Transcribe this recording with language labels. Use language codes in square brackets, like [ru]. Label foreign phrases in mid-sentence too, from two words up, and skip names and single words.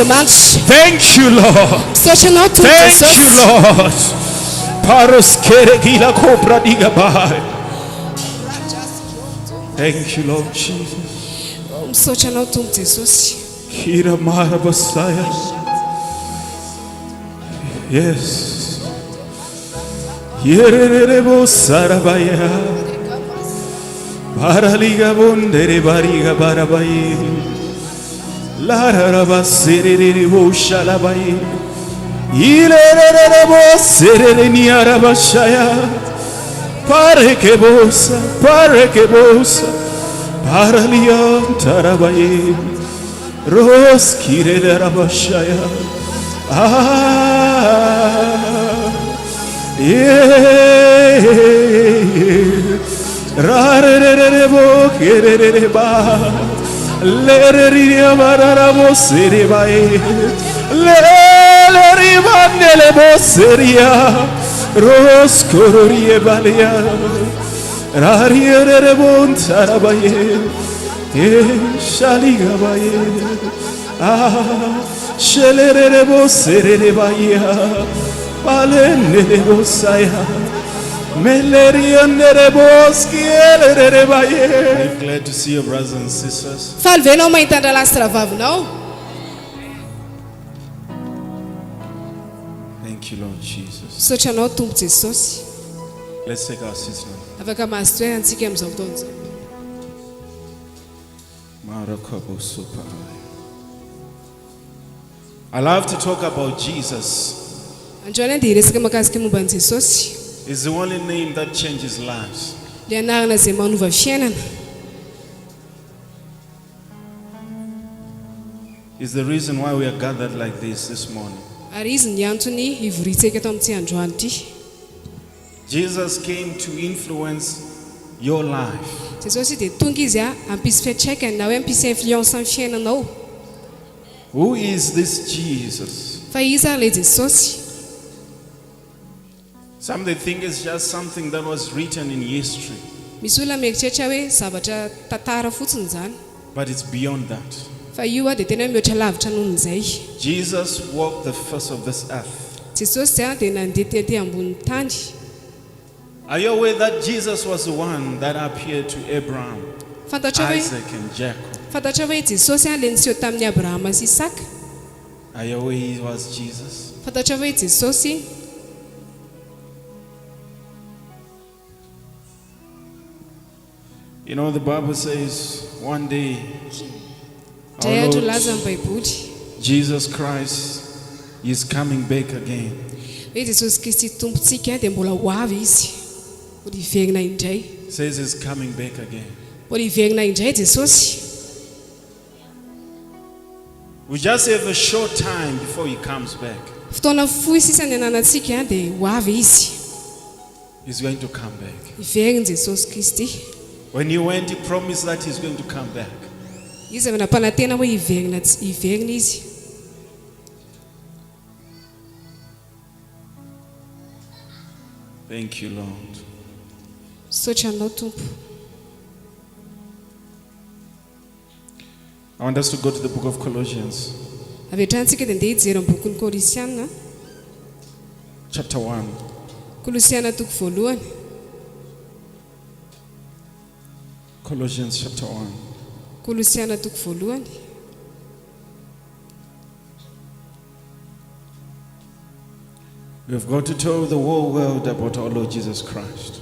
[en] Thank you, Lord. Thank you, Lord. Thank you, Lord Jesus. Yes. Yererebo sarabaya baraliga bondere bariga barabaye La raba serere bo shalabai. Ilere bo serere ni araba shaya. Pare che bossa, paraliam tarabai. Roskire de raba shaya. Rare bo kere ba. Le riamarara bo seribai. Le rimanele bo seria. Roscororie balia, rariere bontarabaye, shaligabaye, shelere bosere baya, balene bosaya, meleriane boskiere baye. I'm glad to see your brothers and sisters. Falveno mai tanda lastra vavnau. Thank you, Lord Jesus. [mg] Sotranao Tompo Jesosy. [en] Let's take our seats now. [mg] Afaka mazotoerana antsika amin'izao fotoana izao. [en] I love to talk about Jesus. [mg] Androany dia hiresaka mahakasika momba an'i Jesosy. [en] It's the only name that changes lives. [mg] Ilay anarana izay manova fiainana. [en] It's the reason why we are gathered like this morning. [mg] Ary izy ny antony ivoriantsika eto amin'ity androany ity. [en] Jesus came to influence your life. [mg] Jesosy dia tonga izy hampisy fiantraikany na hoe hampisy influence amin'ny fiainanao. [en] Who is this Jesus? [mg] Fa iza ilay Jesosy? [en] Some they think it's just something that was written in history. [mg] Misy olona mieritreritra hoe zavatra tantara fotsiny izany. [en] But it's beyond that. [mg] Fa io dia tena mihoatra lavitra noho izay. [en] Jesus walked the face of this earth. [mg] Jesosy dia nandeha tety ambonin'ny tany. [en] Are you aware that Jesus was the one that appeared to Abraham, Isaac and Jacob? [mg] Fantatra hoe Jesosy ilay niseho tamin'ny Abrahama sy Isaka? [en] Are you aware he was Jesus? [mg] Fantatra hoe Jesosy? [en] You know, the Bible says one day Our Lord Jesus Christ is coming back again. [mg] Jesosy Kristy tompontsika dia mbola ho avy izy. Mbola hiverina indray. [en] Says he's coming back again. [mg] Mbola hiverina indray Jesosy. [en] We just have a short time before he comes back. [mg] Fotoana fohy sisa ny ananantsika dia ho avy izy. [en] He's going to come back. [mg] Hiverina Jesosy Kristy. [en] When he went, he promised that he's going to come back. [mg] Izy avy nampanantena hoe hiverina izy. [en] Thank you, Lord. [mg] Sotranao Tompo. [en] I want us to go to the book of Colossians. [mg] Avy-trantsika dia andeha hijery am'bokin'ny Kolosiana. [en] Chapter 1. [mg] Kolosiana toko voalohany. [en] Colossians chapter 1. [mg] Kolosiana toko voalohany. [en] We've got to tell the whole world about our Lord Jesus Christ.